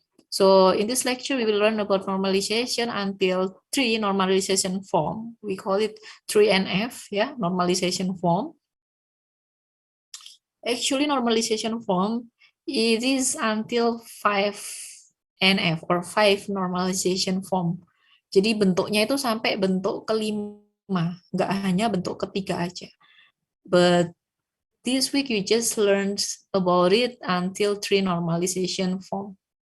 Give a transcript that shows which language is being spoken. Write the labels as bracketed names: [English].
[English] So in this lecture, we will learn about normalization until 3 normalization form. We call it 3NF, yeah, normalization form. Actually, normalization form, it is until 5NF or 5 normalization form. [Indonesian] Jadi bentuknya itu sampai bentuk kelima, nggak hanya bentuk ketiga aja. [English] But this week you just learned about it until 3 normalization form.